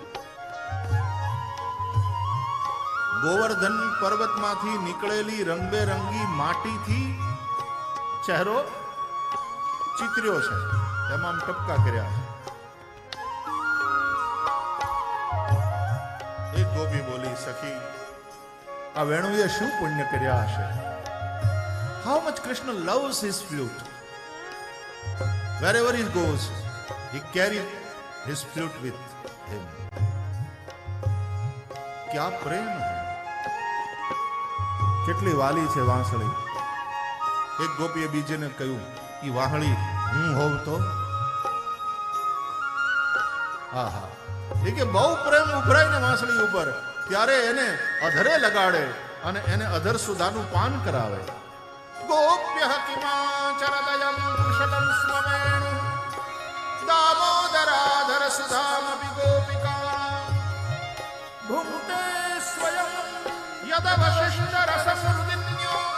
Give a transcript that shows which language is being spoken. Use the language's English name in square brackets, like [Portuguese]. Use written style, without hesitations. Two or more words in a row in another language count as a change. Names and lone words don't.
[Gujarati] ગોવર્ધન પર્વતમાંથી નીકળેલી રંગબેરંગી માટીથી ચહેરો ચિત્ર્યો છે, એમાં ટપકા કર્યા છે. એક ગોપી બોલી, સખી આ વેણુએ શું પુણ્ય કર્યા હશે? [English] how much કૃષ્ણ loves his flute. Wherever he goes, he carries his flute with him. [Hindi] क्या प्रेम है, [Gujarati] કેટલી વાલી છે વાંસળી. એક ગોપીએ બીજેને કહ્યું, ઈ વાહળી હું હોઉં તો? હા હા, એ કે બહુ પ્રેમ ઉભરાય ને વાંસળી ઉપર ત્યારે એને અધરે લગાડે અને એને અધર સુધાનું પાન કરાવે. [Sanskrit] गोप्यः किमाचरदयं कुशलं स्म वेणु दामोदराधरसुधामपि गोपिका भुङ्क्ते स्वयं यदवशिष्टरसमृदिन्यो